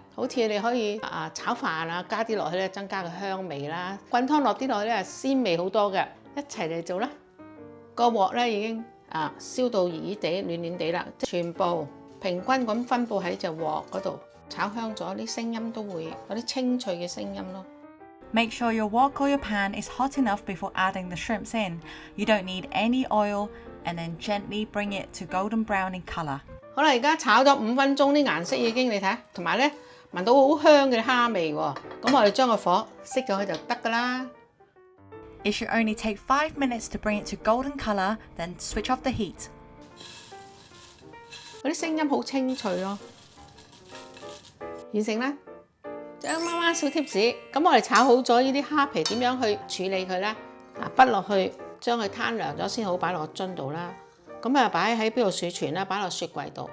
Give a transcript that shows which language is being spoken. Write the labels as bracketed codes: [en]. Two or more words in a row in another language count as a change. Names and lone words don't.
[yue] 好似你可以炒飯啊，加啲落去咧，增加個香味啦。滾湯落啲落去咧，鮮味好多嘅。一齊嚟做啦！個鑊咧已經燒到熱熱地、暖暖地啦，全部平均咁分佈喺隻鑊嗰度，炒香咗，啲聲音都會有啲清脆嘅聲音咯。 [en] Make sure your wok or your pan is hot enough before adding the shrimps in. You don't need any oil, and then gently bring it to golden brown in colour. [yue] 好啦，而家炒咗5分鐘，啲顏色已經你睇，同埋咧聞到好香嘅蝦味喎。咁我哋將個火熄咗佢就得㗎啦。 [en] It should only take 5 minutes to bring it to golden colour, then switch off the heat. [yue] 嗰啲聲音好清脆咯。完成啦！張媽媽小貼士，咁我哋炒好咗呢啲蝦皮，點樣去處理佢咧？畢落去，將佢攤涼咗先好，擺落個樽度啦。咁擺喺邊度儲存咧？擺落雪櫃度。